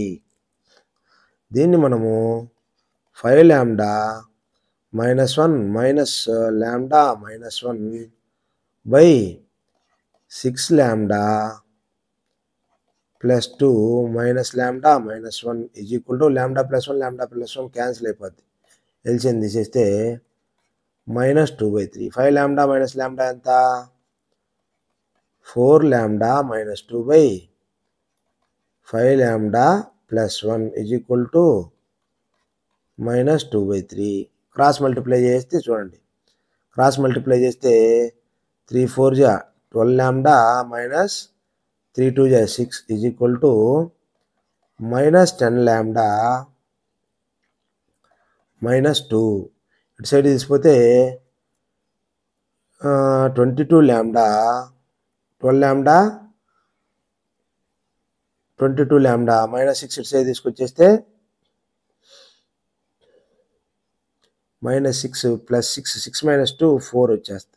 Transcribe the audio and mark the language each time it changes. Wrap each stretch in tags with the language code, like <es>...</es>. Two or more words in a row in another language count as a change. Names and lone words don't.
<te>దీన్ని మనము 5λ -1 -λ -1/6λ + 2 -λ -1</te> <en>is equal to</en> <te>λ + 1 క్యాన్సిల్ అయిపోద్ది. ఎల్సిఎం తీసేస్తే -2/3. 5λ - λ ఎంత? 4λ - 2/5λ + 1</te> <en>is equal to</en> <te>-2/3.</te> <en>cross multiply</en> <te>చేస్తే చూడండి.</te> <en>cross multiply</en> <te>చేస్తే 3, 4 12λ -3, 2 6</te> <en>is equal to</en> <te>-10λ -2. ఇటు సైడ్ తీసిపోతే 22λ 12λ 22λ -6 ఇటు సైడ్ తీసుకొచ్చేస్తే -6 + 6 6 - 2 4 వచ్చేస్తుంది.</te>